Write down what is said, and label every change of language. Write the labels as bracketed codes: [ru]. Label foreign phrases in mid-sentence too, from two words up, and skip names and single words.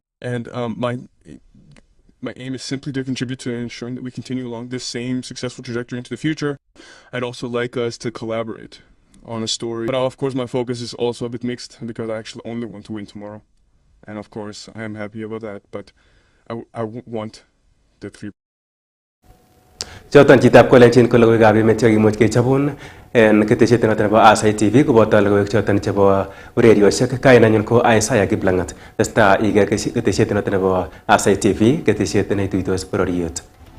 [en] And my aim is simply to contribute to ensuring that we continue along this same successful trajectory into the future. I'd also like us to collaborate on a story. But of course my focus is also a bit mixed because I actually only want to win tomorrow. And of course I am happy about that, but I want the 3. [kln] Choton chitab kolenjin ko logoiwekab emet chekimuch kechobun en ketesiet noton nebo Isaih TV koboto logoiwek choton chebo urerioshek. Kainenyin ko Isaih Kiplangat. Testai iker ketesiet noton nebo Isaih TV, ketesiet neituitos bororiet.